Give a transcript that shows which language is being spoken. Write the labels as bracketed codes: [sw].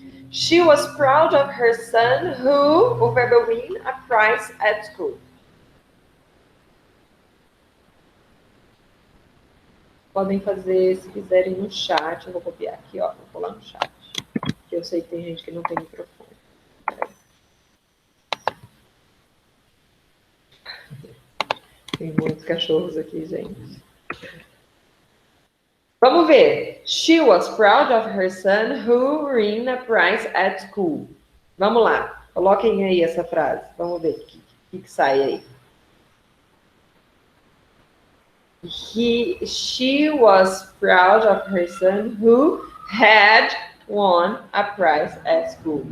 [en] She was proud of her son who, [pt] o verbo [en] win, a prize at school. [pt] Podem fazer, se quiserem, no chat. Eu vou copiar aqui, ó. Vou colar no chat. Porque eu sei que tem gente que não tem microfone. Tem muitos cachorros aqui, gente. Vamos ver. [en] She was proud of her son who won a prize at school. [pt] Vamos lá. Coloquem aí essa frase. Vamos ver o que sai aí. [en] She was proud of her son who had won a prize at school.